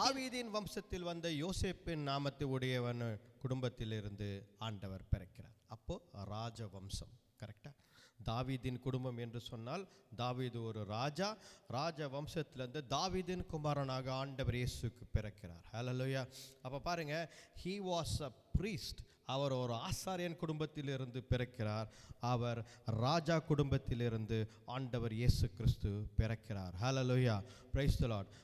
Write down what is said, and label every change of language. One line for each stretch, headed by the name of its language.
Tamil: தாவீதின் வம்சத்தில் வந்த யோசேப்பின் நாமத்தை உடையவன் குடும்பத்திலிருந்து ஆண்டவர் பிறக்கிறார். அப்போ ராஜ வம்சம். கரெக்டா? தாவீதின் குடும்பம் என்று சொன்னால் தாவீது ஒரு ராஜா. ராஜ வம்சத்திலிருந்து தாவீதின் குமாரனாக ஆண்டவர் இயேசுக்கு பிறக்கிறார். ஹல்லேலூயா. அப்போ பாருங்க,
English: he was a priest.
Tamil: அவர் ஒரு ஆசாரியன் குடும்பத்திலிருந்து பிறக்கிறார். அவர் ராஜா குடும்பத்திலிருந்து ஆண்டவர் இயேசு கிறிஸ்து பிறக்கிறார். ஹல்லேலூயா.
English: Praise the lord.